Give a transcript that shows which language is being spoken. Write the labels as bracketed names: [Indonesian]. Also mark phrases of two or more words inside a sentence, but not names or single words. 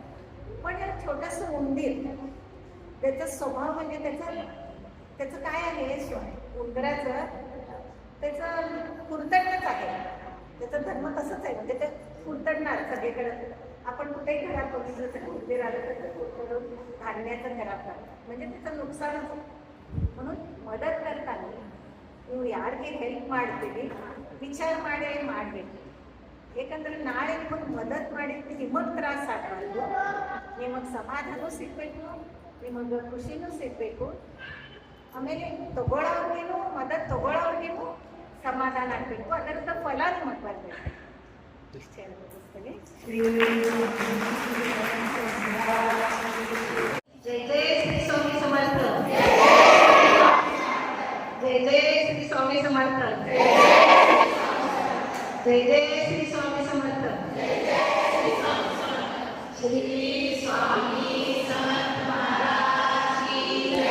[Marathi] पण या छोटंसं उंदीर, त्याचा स्वभाव म्हणजे त्याचं काय आहे, उंदराचं त्याचं कुरतडणंच आहे, त्याचा धर्म तसंच आहे, म्हणजे ते कुरतडणार सगळीकडे. आपण कुठेही घरात बघितलं उंदीर आलं तर ते कुरतडून धान्याचं घरात राहतं, म्हणजे त्याचं नुकसानच होतं. म्हणून मदत करताना [Kannada] ನೀವು ಯಾರಿಗೆ ಹೆಲ್ಪ್ ಮಾಡ್ತೀವಿ ವಿಚಾರ ಮಾಡಬೇಕು. ಏಕೆಂದರೆ ನಾಳೆ ನಿಮಗೆ ಮದತ್ ಮಾಡಿದ್ರೆ ನಿಮಗೆ ತ್ರಾಸ ಆಗಬಾರ್ದು, ನಿಮಗೆ ಸಮಾಧಾನ ಸಿಗಬೇಕು, ನಿಮಗೆ ಖುಷಿನೂ ಸಿಗಬೇಕು, ಆಮೇಲೆ ತಗೊಳ್ಳೋರ್ಗೇನು ಮದತ್ ತಗೊಳ್ಳೋರ್ಗೇನು ಸಮಾಧಾನ ಆಗಬೇಕು, ಅದರದ ಫಲ ನಿಮಗೆ ಬರಬೇಕು. ಇಷ್ಟೇ ಅನಿಸ್ತದೆ. [Marathi] जय जय श्री स्वामी समर्थ. जय जय श्री स्वामी समर्थ. जय जय श्री स्वामी समर्थ. श्री स्वामी समर्थ महाराज की जय.